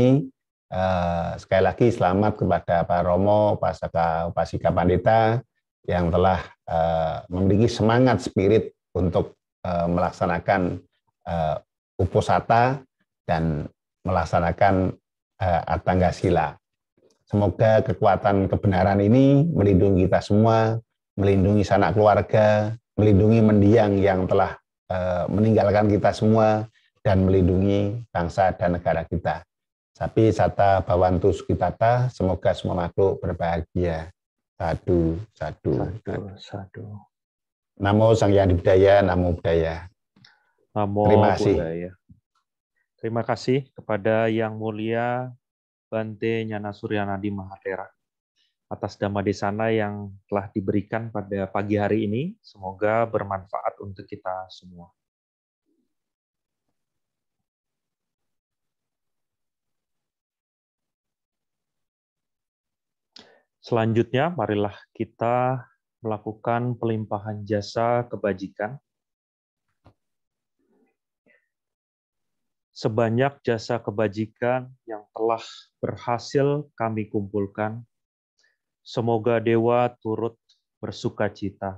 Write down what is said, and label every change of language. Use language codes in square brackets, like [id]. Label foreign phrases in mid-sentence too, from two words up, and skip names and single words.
[id] Sekali lagi selamat kepada Pak Romo, Pak Saka Upasika Pandita yang telah memiliki semangat spirit untuk melaksanakan uposatha dan melaksanakan Atangga Sila. Semoga kekuatan kebenaran ini melindungi kita semua, melindungi sanak keluarga, melindungi mendiang yang telah meninggalkan kita semua, dan melindungi bangsa dan negara kita. [pi] Sapi sata bawantu sukitata, [id] semoga semua makhluk berbahagia. [pi] Sadu, sadu, Sadu, sadu. Namo Sang Hyang Budaya, Namo Buddhaya. Namo [id] Terima kasih. [pi] Buddhaya. [id] Terima kasih kepada Yang Mulia Bante Nyana Suryanadi Mahatera atas [pi] Dhamma Desana [id] yang telah diberikan pada pagi hari ini. Semoga bermanfaat untuk kita semua. Selanjutnya, marilah kita melakukan pelimpahan jasa kebajikan sebanyak jasa kebajikan yang telah berhasil kami kumpulkan, semoga Dewa turut bersukacita.